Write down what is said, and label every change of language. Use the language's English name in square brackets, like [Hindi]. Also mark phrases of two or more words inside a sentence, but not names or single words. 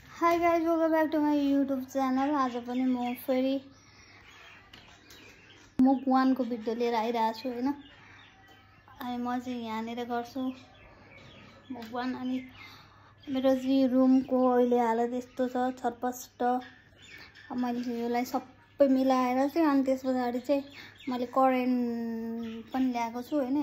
[English] Hi guys, welcome back to my YouTube channel. [Nepali] आज पनि म फेरि मुक 1 को भिडियो लिएर आइरहेको छु हैन। अनि म चाहिँ यहाँनिर गर्छु मुक 1। अनि मेरो चाहिँ रुमको अहिले हालत यस्तो छ, छटपस्ट। मैले यसलाई सबै मिलाएर चाहिँ अनि त्यस पछाडि चाहिँ मैले करेन्ट पनि ल्याएको छु हैन।